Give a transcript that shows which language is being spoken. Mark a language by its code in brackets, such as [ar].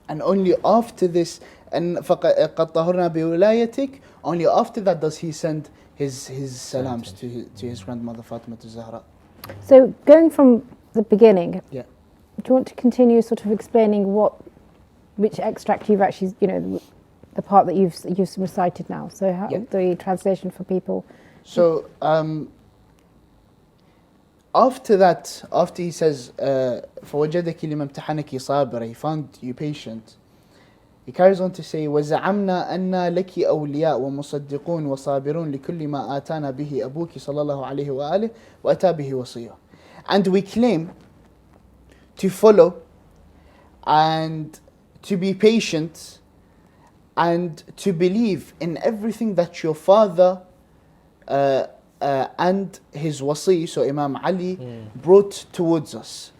[en] And only after this, and [ar] قَدْ طَهُرْنَا بِوِلَايَتِكَ, [en] only after that does he send his salams to his grandmother Fatima al-Zahra. So going from the beginning, do you want to continue sort of explaining which extract you've actually, the part that you've recited now? So how, the translation for people. So after that, after he says [ar] فَوَجَدَكِ لِمَا امْتَحَنَكِ صَابِرًا, [en] he found you patient, he carries on to say [ar] وَزَعَمْنَا أَنَّا لَكِ أَوْلِيَاء وَمُصَدِّقُونَ وَصَابِرُونَ لِكُلِّ مَا آتَانَا بِهِ أَبُوكِ صلى الله عليه وآله وأتى به وصية. [en] And we claim to follow and to be patient and to believe in everything that your father and his wasi, so Imam Ali, brought towards us.